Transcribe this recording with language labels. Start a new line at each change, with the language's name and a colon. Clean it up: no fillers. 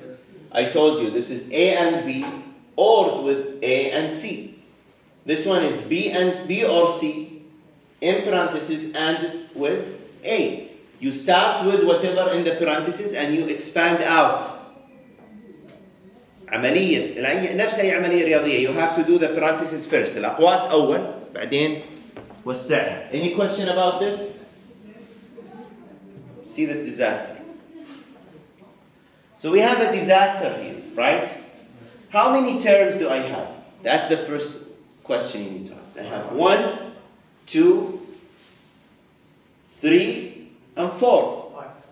English: Yes. I told you this is A and B ORed with A and C. This one is B and B or C in parentheses and with A. You start with whatever in the parentheses and you expand out.
Arabic: عملية نفس أي عملية رياضية.
English: You have to do the parentheses first.
Arabic: الأقواس أول بعدين وسعها.
English: Any question about this? See this disaster. So we have a disaster here, right? How many terms do I have? That's the first question you need to ask. I have 1, 2, 3, and 4.